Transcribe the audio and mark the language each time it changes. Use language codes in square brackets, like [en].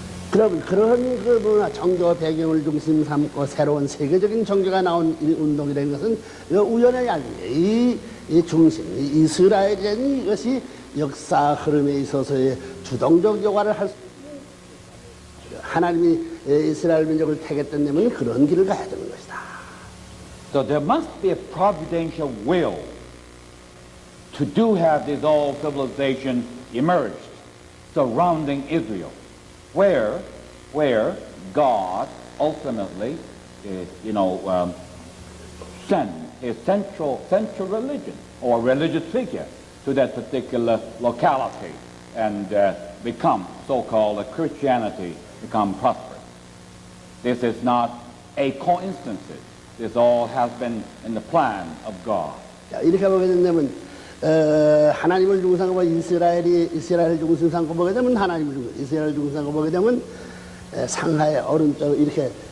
[ko] 그럼 그런 그 문화, 종교 배경을 중심 삼고 새로운 세계적인 종교가 나온 이 운동이라는 것은 우연의 아니에요. 이 중심, 이 이스라엘이라는 이것이 역사 흐름에 있어서의 주동적 역할을 할 수 있는 하나님이 이스라엘 민족을 택했던 데면 그런 길을 가야 되는 것이다. [en] So there must be a providential will to do have this all civilization emerged surrounding Israel. Where God ultimately, sent his central religion or religious figure to that particular locality and become so-called Christianity, become prosperous. This is not a coincidence. This all has been in the plan of God. [ko] 자, 이렇게 보게 된다면 하나님을 중심으로 이스라엘 중심으로 보게 되면 이스라엘 중심으로 보게 되면 상하의 오른쪽 이렇게